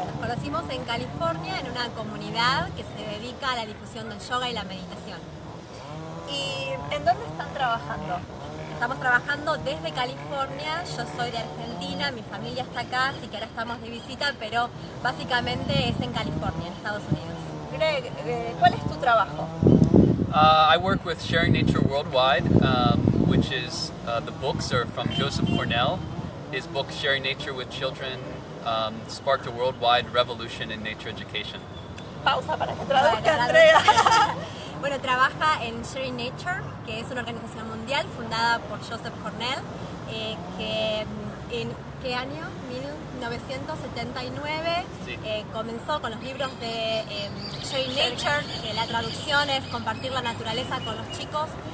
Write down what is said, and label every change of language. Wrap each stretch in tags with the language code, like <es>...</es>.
<es>Nos conocimos en California, en una comunidad que se dedica a la difusión del yoga y la meditación. ¿Y en dónde están trabajando? Estamos trabajando desde California, yo soy de Argentina, mi familia está acá, así que ahora estamos de visita, pero básicamente es en California, en Estados Unidos. Greg, ¿cuál es tu trabajo?</es> <en>I work with Sharing Nature Worldwide, which is the books are from Joseph Cornell. His book Sharing Nature with Children sparked a worldwide revolution in nature education.</en> <es>Pausa para que traduzca, Andrea. Bueno, trabaja en Sharing Nature, que es una organización mundial fundada por Joseph Cornell, que en ¿qué año? 1979 sí. Comenzó con los libros de Sharing Nature, que la traducción es Compartir la naturaleza con los chicos.</es>